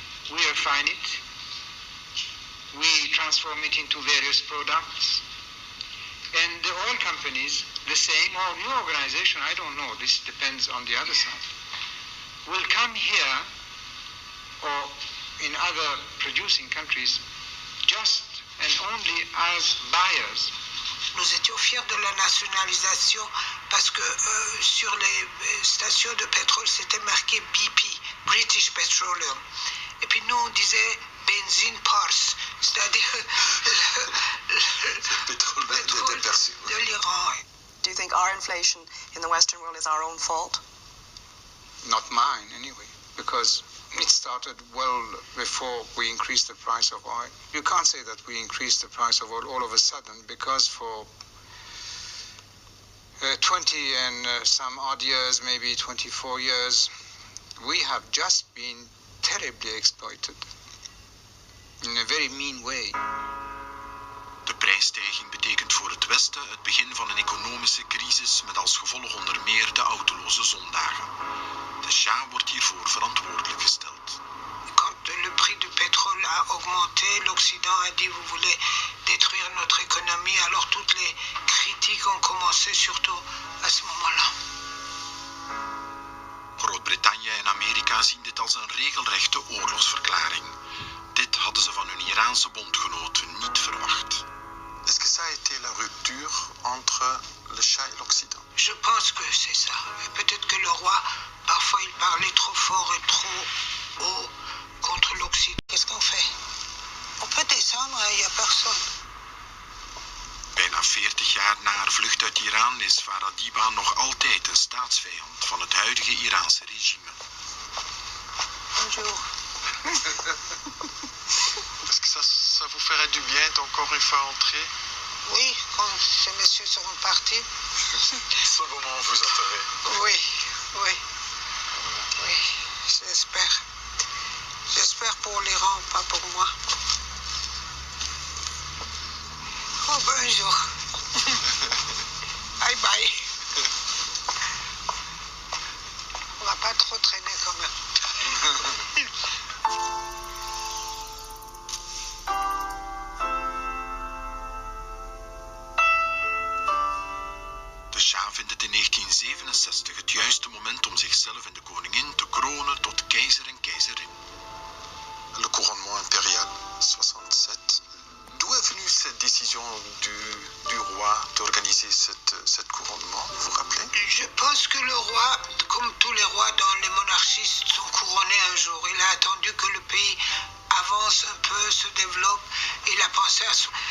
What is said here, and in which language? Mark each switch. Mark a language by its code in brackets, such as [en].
[en] We refine it, we transform it into various products, and the oil companies, the same, or new organization, I don't know, this depends on the other side, will come here or in other producing countries just and only as buyers. [fr] Nous étions fiers de la nationalisation parce que sur les stations de pétrole, c'était marqué BP, British Petroleum. Et puis nous, on disait benzine Pars, c'est-à-dire le pétrole de l'Iran. [en] Do you think our inflation in the Western world is our own fault? Not mine, anyway, because it started well before we increased the price of oil. You can't say that we increased the price of oil all of a sudden, because for 20 and some odd years, maybe 24 years, we have just been terribly exploited in a very mean way. [nl] De prijsstijging betekent voor het Westen het begin van een economische crisis met als gevolg onder meer de autoloze zondagen. De Shah wordt hiervoor verantwoordelijk gesteld. [fr] Quand le prix du pétrole a augmenté, l'Occident a dit vous voulez détruire notre économie, alors toutes les critiques ont commencé surtout à ce moment-là. [nl] Groot-Brittannië en Amerika zien dit als een regelrechte oorlogsverklaring. Dit hadden ze van hun Iraanse bondgenoten niet verwacht. [fr] Est-ce que ça a été la rupture entre le Shah et l'Occident? Je pense que c'est ça. Peut-être que le roi, parfois, il parlait trop fort et trop haut contre l'Occident. Qu'est-ce qu'on fait? On peut descendre, il n'y a personne. [nl] Bijna 40 jaar na haar vlucht uit Iran is Farah Diba nog altijd een staatsvijand van het huidige Iraanse regime. [fr] Bonjour. Est-ce que ça vous ferait du bien d'encore une fois entrer? Oui, quand ces messieurs seront partis. Ce moment vous entendrez. Oui, oui. Oui, j'espère. J'espère pour l'Iran, pas pour moi. Oh, bonjour. Bye bye. On va pas trop traîner quand même. [nl] De Shah vindt het in 1967 het juiste moment om zichzelf en de koningin te kronen tot keizer en keizerin. [fr] Le couronnement impérial, 67. D'où est venue cette décision du roi d'organiser cette couronnement, vous vous rappelez? Je pense que le roi, comme tous les rois dans les monarchies, sont couronnés un jour. Il a attendu que le pays avance un peu, se développe. Il a pensé à ça.